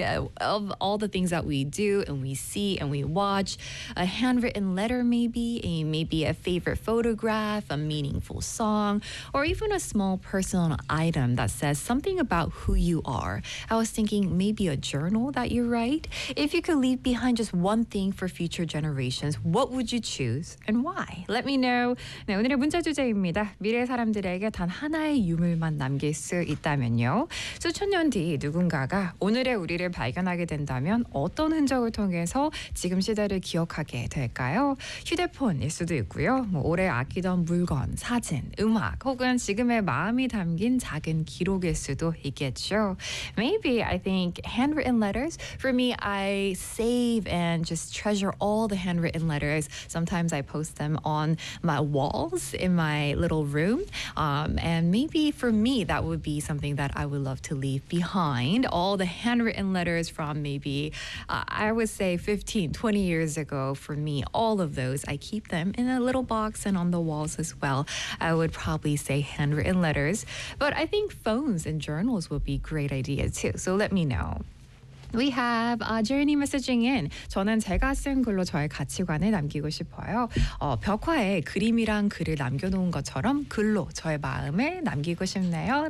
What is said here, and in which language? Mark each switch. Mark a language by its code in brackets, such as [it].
[en] Of all the things that we do and we see and we watch, a handwritten letter maybe a favorite photograph, a meaningful song, or even a small personal item that says something about who you are. I was thinking maybe a journal that you write. If you could leave behind just one thing for future generations, what would you choose and why? Let me know. [ko] 네, 오늘의 문자 주제입니다. 미래 사람들에게 단 하나의 유물만 남길 수 있다면요. 수천 년 뒤 누군가가 오늘의 우리를 발견하게 된다면 어떤 흔적을 통해서 지금 시대를 기억하게 될까요? 휴대폰일 수도 있고요. 오래 아끼던 물건, 사진, 음악, 혹은 지금의 마음이 담긴 작은 기록일 수도 있겠죠. [en] Maybe I think handwritten letters. For me, I save and just treasure all the handwritten letters. Sometimes I post them on my walls in my little room. And maybe for me, that would be something that I would love to leave behind. All the handwritten letters from maybe, I would say 15, 20 years ago. For me, all of those, I keep them in a little box and on the walls as well. I would probably say handwritten letters, but I think phones and journals would be great ideas too. So let me know. We have a journey messaging in. [ko] 저는 제가 쓴 글로 저의 가치관을 남기고 싶어요. 벽화에 그림이랑 글을 남겨놓은 것처럼 글로 저의 마음을 남기고 싶네요.